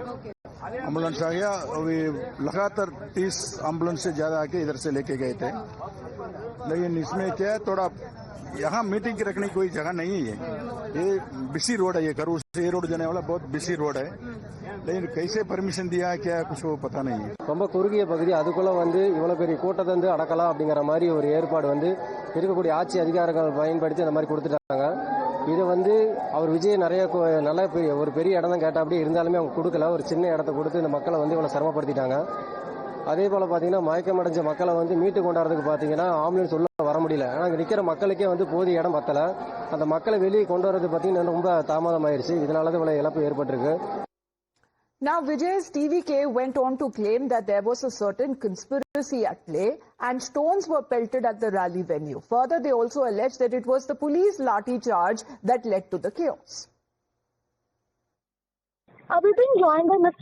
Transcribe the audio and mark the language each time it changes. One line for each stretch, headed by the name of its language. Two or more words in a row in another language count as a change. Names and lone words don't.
Hindi: अभी लगातार 30 एम्बुलेंस से ज्यादा आके इधर से लेके गए थे. लेकिन इसमें क्या है, थोड़ा यहाँ मीटिंग की रखने की कोई जगह नहीं है. ये
English: busy road
Hindi: है, ये करूर से ये रोड जाने वाला बहुत
English: busy road
Hindi: है. लेकिन कैसे परमिशन दिया है क्या कुछ वो पता नहीं है.
Tamil: ரொம்ப குறுகிய பகுதி, அதுக்குள்ள இவ்வளவு பெரிய கூட்டத்தை அடக்கலாம் அப்படிங்கிற மாதிரி ஒரு ஏற்பாடு இருக்கக்கூடிய ஆட்சி அதிகாரங்கள் பயன்படுத்தி அந்த மாதிரி கொடுத்துட்டாங்க. இது அவர் விஜய் நிறைய நல்ல ஒரு பெரிய இடம் தான் கேட்டா, அப்படியே இருந்தாலுமே அவங்க கொடுக்கல. ஒரு சின்ன இடத்தை கொடுத்து இந்த மக்களை இவ்வளவு சிரமப்படுத்திட்டாங்க. அதே போல பாத்தீங்கன்னா மயக்கமடைஞ்ச மக்களை மீட்டு கொண்டாடுறதுக்கு பாத்தீங்கன்னா ஆம்புலன்ஸ் உள்ள வர முடியல. ஆனா அங்க நிக்கிற மக்களுக்கே போதிய இடம் பத்தல. அந்த மக்களை வெளியே கொண்டு வரது பாத்தீங்கன்னா ரொம்ப தாமதம் ஆயிருச்சு. இதனாலதான் இவ்வளவு இழப்பு ஏற்பட்டிருக்கு.
English: Now, Vijay's TVK went on to claim that there was a certain conspiracy at play and stones were pelted at the rally venue. Further, they also alleged that it was the police lathi charge that led to the chaos. We've been joined by Mr.